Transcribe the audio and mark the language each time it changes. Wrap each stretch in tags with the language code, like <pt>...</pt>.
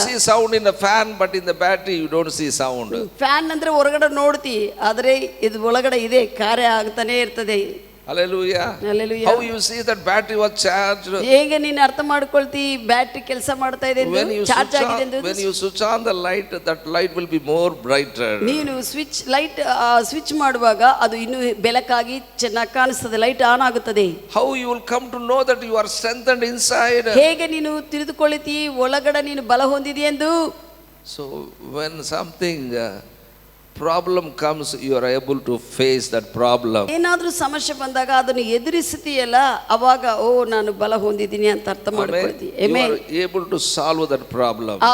<en>You see sound in the fan, but in the battery you don't see sound.</en> <kn>Fan ಅಂದ್ರೆ ಹೊರಗಡೆ ನೋಡ್ತಿ, ಆದರೆ ಇದು ಒಳಗಡೆ ಇದೆ, ಕಾರ್ಯ ಆಗ್ತಾನೆ ಇರ್ತದೆ.</kn> <en>Hallelujah. Hallelujah. How you see that battery was charged?</en> <kn>ಹೇಗೆ ನೀನು ಅರ್ಥ ಮಾಡ್ಕೊಳ್ತಿ ಬ್ಯಾಟ್ರಿ ಕೆಲಸ ಮಾಡ್ತಾ ಇದೆ ಎಂದು, ಚಾರ್ಜ್ ಆಗಿದೆ ಎಂದು?</kn> <en>When you switch on the light, that light will be more brighter.</en> <kn>ನೀನು ಸ್ವಿಚ್ ಮಾಡುವಾಗ ಅದು ಇನ್ನೂ ಬೆಳಕಾಗಿ ಚೆನ್ನಾಗಿ ಕಾಣಿಸ್ತದೆ, ಲೈಟ್ ಆನ್ ಆಗುತ್ತದೆ.</kn> <en>How you will come to know that you are strengthened inside?</en> <kn>ಹೇಗೆ ನೀನು ತಿಳಿದುಕೊಳ್ಳುತ್ತಿ ಒಳಗಡೆ ನೀನು ಬಲ ಹೊಂದಿದೆ ಎಂದು?</kn> <en>So when something problem comes, you are able to face that problem.</en> <kn>ಏನಾದರೂ ಸಮಸ್ಯೆ ಬಂದಾಗ ಅದನ್ನು ಎದುರಿಸುತ್ತೀಯಲ್ಲ, ಅವಾಗ ಓ ನಾನು ಬಲ ಹೊಂದಿದ್ದೀನಿ ಅಂತ ಅರ್ಥ ಮಾಡ್ಕೊಳ್ತೀವಿ.</kn> <en>You are able to solve that problem.</en>